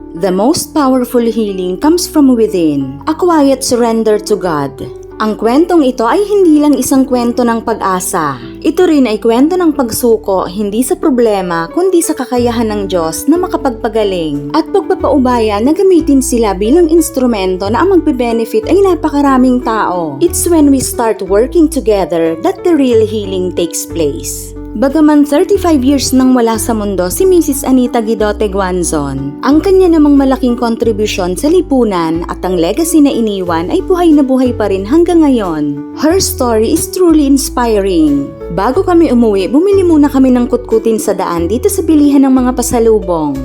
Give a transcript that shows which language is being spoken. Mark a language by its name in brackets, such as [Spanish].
[English] The most powerful healing comes from within, a quiet surrender to God. [Filipino] Ang kwentong ito ay hindi lang isang kwento ng pag-asa. Ito rin ay kwento ng pagsuko hindi sa problema kundi sa kakayahan ng Diyos na makapagpagaling at pagpapaubaya na gamitin sila bilang instrumento na ang magbe-benefit ay napakaraming tao. [English] It's when we start working together that the real healing takes place. [Filipino] Bagaman 35 years nang wala sa mundo si Mrs. Anita Guidote Guanzon, ang kanya namang malaking kontribusyon sa lipunan at ang legacy na iniwan ay buhay na buhay pa rin hanggang ngayon. [English] Her story is truly inspiring. [Filipino] Bago kami umuwi, bumili muna kami ng kutkutin sa daan dito sa bilihan ng mga pasalubong.